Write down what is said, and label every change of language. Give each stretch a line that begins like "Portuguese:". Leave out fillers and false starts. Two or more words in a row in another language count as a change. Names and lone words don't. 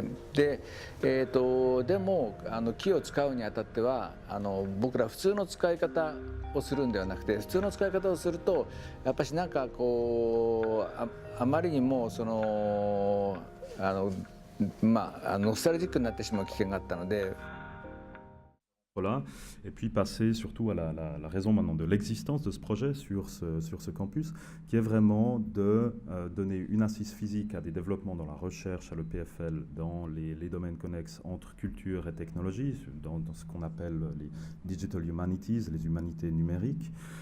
Japanese: で、でも木を使うにあたっては僕ら普通の使い方をするんではなくて、普通の使い方をするとやっぱしなんかあまりにもノスタルジックになってしまう危険があったので。
French: Voilà. Et puis passer surtout à la raison maintenant de l'existence de ce projet sur ce campus, qui est vraiment de donner une assise physique à des développements dans la recherche à l'EPFL, dans les domaines connexes entre culture et technologie, dans ce qu'on appelle les
English: digital humanities,
French: les humanités numériques.